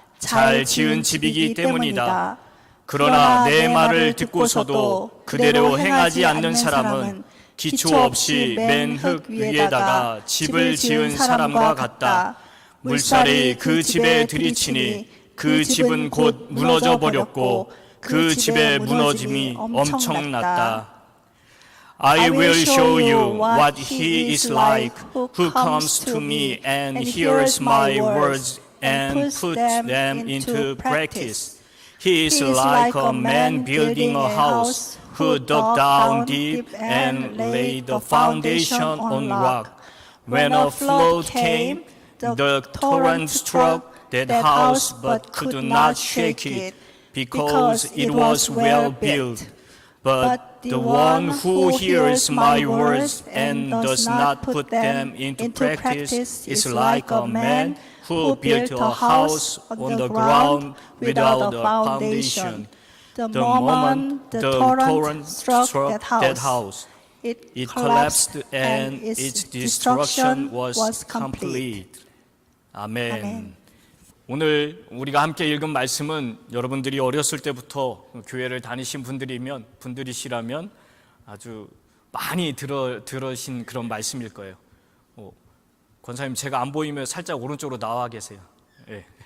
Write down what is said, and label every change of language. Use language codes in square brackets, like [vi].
[ko] 잘 지은 집이기 때문이다. 그러나 내 말을 듣고서도 그대로 행하지 않는 사람은 기초 없이 맨 흙 위에다가 집을 지은 사람과 같다. 물살이 그 집에 들이치니 그 집은 곧 무너져 버렸고 그 집의 무너짐이 엄청났다. [en] I will show you what he is like who comes to me and hears my words and puts them into practice. He is like a man building a house who dug down deep and laid the foundation on rock. When a flood came, the torrent struck that house but could not shake it because it was well built. But the one who hears my words and does not put them into practice is like a man who built a house on the ground without a foundation. The moment the torrent struck that house, it collapsed and its destruction was complete. [ko] 아멘. 오늘 우리가 함께 읽은 말씀은 여러분들이 어렸을 때부터 교회를 다니신 분들이시라면 아주 많이 들으신 그런 말씀일 거예요. 권사님, 제가 안 보이면 살짝 오른쪽으로 나와 계세요. 예.